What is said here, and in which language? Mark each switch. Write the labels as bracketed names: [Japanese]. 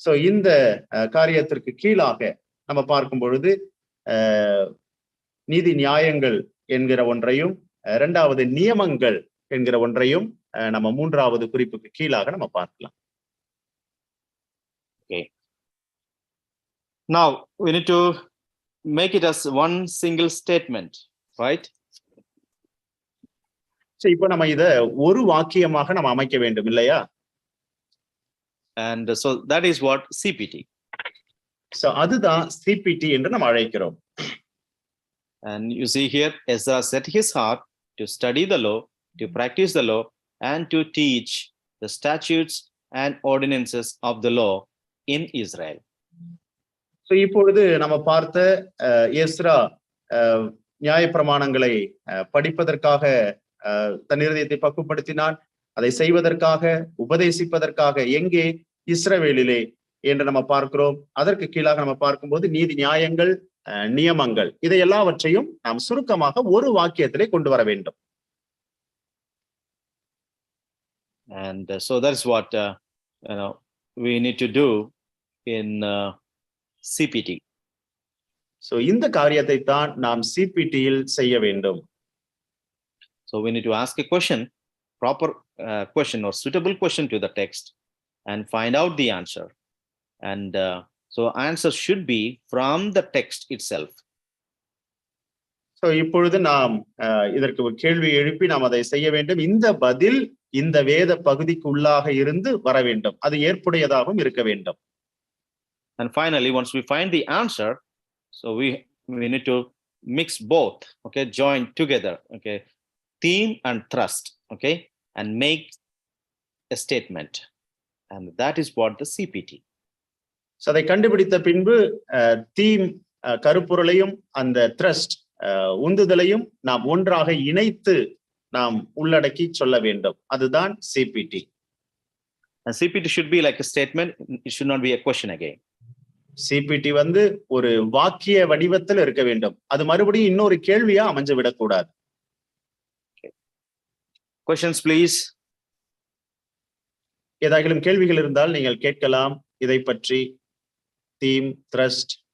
[Tamil] இந்த காரியத்திற்கு கீழாக நம்ம பார்க்கும் பொழுது நீதி நியாயங்கள் என்கிற ஒன்றையும், இரண்டாவது நியமங்கள் என்கிற ஒன்றையும் நம்ம 3வது குறிப்புக்கு கீழாக நம்ம பார்க்கலாம். [English] Okay. Now we need to make it as one single statement, right? [Tamil] இப்போ நம்ம இத ஒரு வாக்கியமாக நம்ம அமைக்க வேண்டும் இல்லையா? [English] And so that is what CPT. [Tamil] அதுதான் CPT என்று நம்ம அழைக்கிறோம். [English] And you see here, Ezra set his heart to study the law, to practice the law, and to teach the statutes and ordinances of the law in Israel. [Tamil] இப்பொழுது நம்ம பார்த்த Ezra நியாய பிரமாணங்களை படிப்பதற்காக தன் இருதயத்தை பக்குவப்படுத்தினான், அதை செய்வதற்காக, உபதேசிப்பதற்காக எங்கே? இஸ்ரவேலிலே என்று நம்ம பார்க்கிறோம். அதற்கு கீழாக நம்ம பார்க்கும்போது நீதி நியாயங்கள், நியமங்கள், இதை எல்லாவற்றையும் நாம் சுருக்கமாக ஒரு வாக்கியத்திலே கொண்டு வர வேண்டும். [English] And so that's what we need to do in CPT. [Tamil] இந்த காரியத்தை தான் நாம் CPT-யில் செய்ய வேண்டும். [English] So we need to ask a question, proper question or suitable question to the text, and find out the answer. And so answer should be from the text itself. [Tamil] இப்பொழுது நாம் இதற்கு ஒரு கேள்வி எழுப்பி நாம் அதை செய்ய வேண்டும். இந்த பதில் இந்த வேத பகுதிக்கு உள்ளாக இருந்து வர வேண்டும், அது ஏற்புடையதாகவும் இருக்க வேண்டும். [English] And finally, once we find the answer, so we need to mix both, okay, join together, okay. theme and thrust, okay, and make a statement. And that is what the CPT. [Tamil] So அதை கண்டுபிடித்த பின்பு theme கருப்பொருளையும் அந்த thrust உந்துதலையும் நாம் ஒன்றாக இணைத்து நாம் உள்ளடக்கி சொல்ல வேண்டும். அதுதான் CBT. [English] And CPT should be like a statement. It should not be a question again. [Tamil] CBT வந்து ஒரு வாக்கிய வடிவத்தில் இருக்க வேண்டும். அது மறுபடியும் இன்னொரு கேள்வியா அமைஞ்சு விடக்கூடாது. [English] Questions, please. [Tamil] ஏதாகிலும் கேள்விகள் இருந்தால் நீங்கள் கேட்கலாம். இதை பற்றி தீம், த்ரஸ்ட்.